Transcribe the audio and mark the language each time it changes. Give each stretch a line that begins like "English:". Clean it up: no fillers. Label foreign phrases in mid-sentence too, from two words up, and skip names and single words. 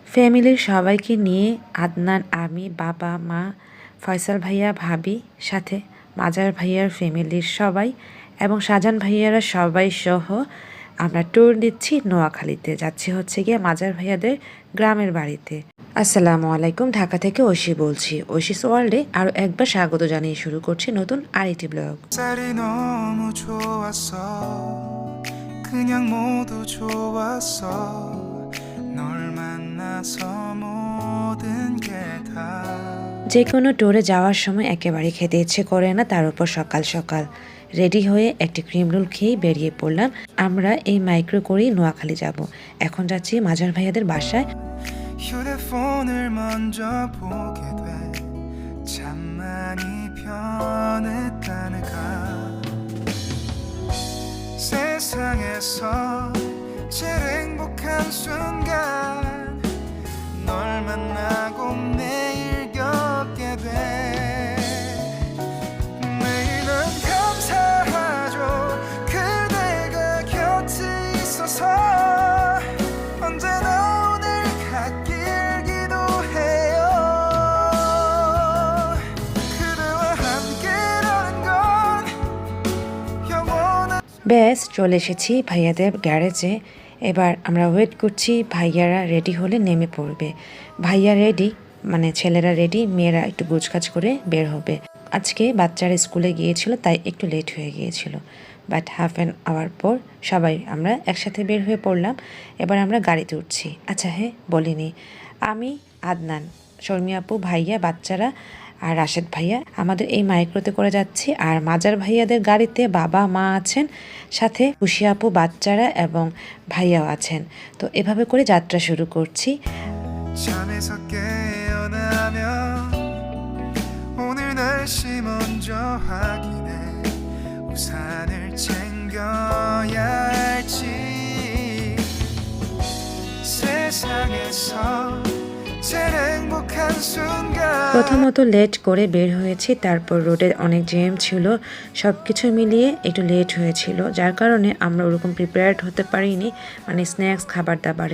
Bangla: ফ্যামিলির সবাইকে নিয়ে আদনান, আমি, বাবা, মা, ফয়সাল ভাইয়া, ভাবি, সাথে মাজার ভাইয়ার ফ্যামিলির সবাই এবং শাহজাহান ভাইয়ারা সবাই সহ আমরা ট্যুর দিচ্ছি নোয়াখালীতে। যাচ্ছি হচ্ছে গিয়ে মাজার ভাইয়াদের গ্রামের বাড়িতে। আসসালামু আলাইকুম, ঢাকা থেকে ঐশী বলছি। ঐশীস ওয়ার্ল্ডে আরও একবার স্বাগত জানিয়ে শুরু করছি নতুন আরেকটি ব্লগ।
Korean: 그냥 모두 좋았어 널 만나서 모든 게 다
Bangla: যে কোনো ট্যুরে যাওয়ার সময় একেবারে খেতে ইচ্ছে করে না, তার উপর সকাল সকাল রেডি হয়ে একটি ক্রিম রোল খেয়ে বেরিয়ে পড়লাম। আমরা এই মাইক্রো করেই নোয়াখালী যাব। এখন যাচ্ছি মাজার ভাইয়াদের বাসায়।
Korean: 휴대폰을 먼저 보게 돼 참 많이 변했다는가 세상에서 제일 행복한 순간 널 만나고 매일 겪게 돼 매일 난 감사하죠 그대가 곁에 있어서 언제나 오늘 같길 기도해요 그대와 함께라는 건 영원한
Bangla: বেশ, চলে এসেছি ভাইয়াদের গ্যারেজে। এবার আমরা ওয়েট করছি, ভাইয়ারা রেডি হলে নেমে পড়বে। ভাইয়া রেডি, মানে ছেলেরা রেডি, মেয়েরা একটু গোছগাছ করে বের হবে। আজকে বাচ্চারা স্কুলে গিয়েছিল তাই একটু লেট হয়ে গিয়েছিল, বাট
English: half an hour
Bangla: পর সবাই আমরা একসাথে বের হয়ে পড়লাম। এবার আমরা গাড়িতে উঠছি। আচ্ছা হ্যাঁ বলিনি, আমি, আদনান, শর্মি আপু, ভাইয়া, বাচ্চারা আর রাশেদ ভাইয়া আমাদের এই মাইক্রোতে করে যাচ্ছি। আর মাজার ভাইয়াদের গাড়িতে বাবা মা আছেন, সাথে খুশি আপু, বাচ্চারা এবং ভাইয়াও আছেন। তো এভাবে করে যাত্রা শুরু করছি।
Korean: 잠에서 깨어나면 오늘 날씨 먼저 확인해 우산을 챙겨야 할지 세상에서
Bangla: প্রথমত লেট করে বের হয়েছি, তারপর রোডে অনেক জ্যাম ছিল, সব কিছু মিলিয়ে একটু লেট হয়েছিল, যার কারণে আমরা ওরকম প্রিপেয়ার্ড হতে পারিনি, মানে স্ন্যাক্স খাবার দাবারের।